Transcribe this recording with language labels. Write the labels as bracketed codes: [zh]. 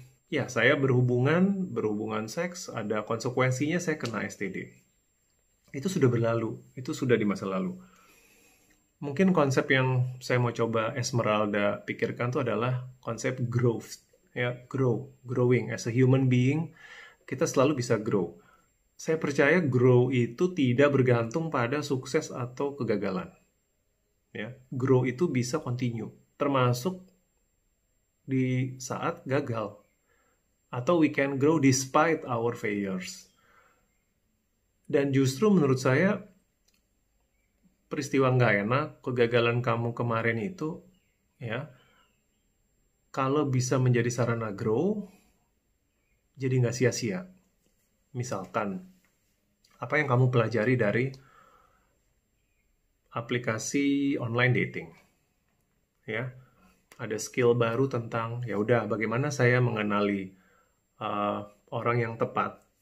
[id] Ya saya berhubungan seks, ada konsekuensinya saya kena STD. Itu sudah berlalu, itu sudah di masa lalu. Mungkin konsep yang saya mau coba Esmeralda pikirkan itu adalah konsep growth. Ya, [en] growing as a human being, [id] kita selalu bisa grow. Saya percaya grow itu tidak bergantung pada sukses atau kegagalan. Ya, grow itu bisa continue, termasuk di saat gagal. Atau [en] we can grow despite our failures. [id] Dan justru menurut saya peristiwa nggak enak, kegagalan kamu kemarin itu, ya, kalau bisa menjadi sarana grow, jadi nggak sia-sia. Misalkan, apa yang kamu pelajari dari aplikasi online dating, ya, ada skill baru tentang, ya udah, bagaimana saya mengenali orang yang tepat.